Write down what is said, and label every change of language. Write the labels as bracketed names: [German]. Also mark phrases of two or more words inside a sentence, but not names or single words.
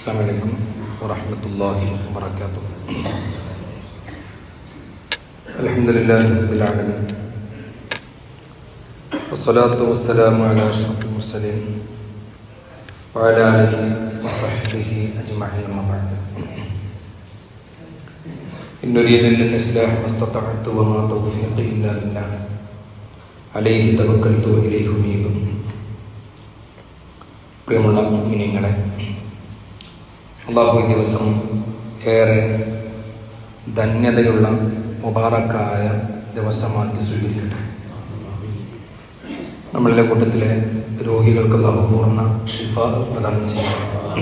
[Arabic] السلام عليكم ورحمة الله وبركاته. الحمد لله رب العالمين والصلاة والسلام على أشرف المرسلين وعلى آله وصحبه أجمعين أما بعد. إن أريد إلا الإصلاح ما استطعت وما توفيقي إلا بالله عليه توكلت وإليه أنيب. [Malayalam] പ്രിയമുള്ള മുഅ്മിനീങ്ങളെ, അല്ലാഹു ഈ ദിവസം ഏറെ ധന്യതയുള്ള മുബാറക്കായ ദിവസമാക്കി സ്വീകരിക്കട്ടെ. നമ്മളുടെ കൂട്ടത്തിലെ രോഗികൾക്ക് അല്ലാഹു പൂർണ്ണ ശിഫ പ്രദാനം ചെയ്യട്ടെ.